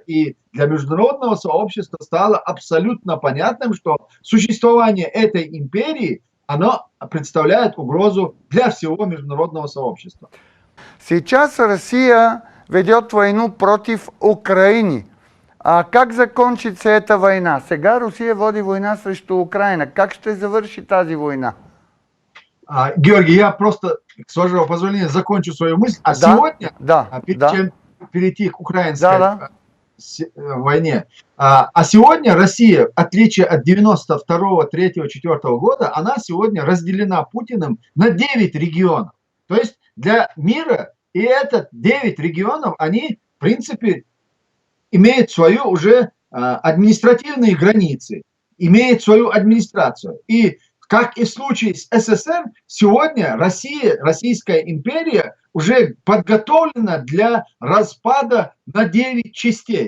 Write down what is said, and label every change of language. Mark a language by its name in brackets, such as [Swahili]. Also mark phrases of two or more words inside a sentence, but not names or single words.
[Russian] И для международного сообщества стало абсолютно понятным, что существование этой империи, оно представляет угрозу для всего международного сообщества. Сейчас Россия ведет войну против Украины. А как закончится эта война? [Bulgarian] Сега Русия води война срещу Украина. Как ще завърши тази война? [Russian] Георгий, я просто, с вашего позволения, закончу свою мысль. Сегодня, перед чем перейти к украинской войне, сегодня Россия, в отличие от 92-го, 3-го, 4-го года, она сегодня разделена Путиным на 9 регионов. То есть для мира и этот 9 регионов, они, в принципе, имеют свою уже административные границы, имеют свою администрацию. И как и в случае с СССР, сегодня Россия, Российская империя уже подготовлена для распада на 9 частей.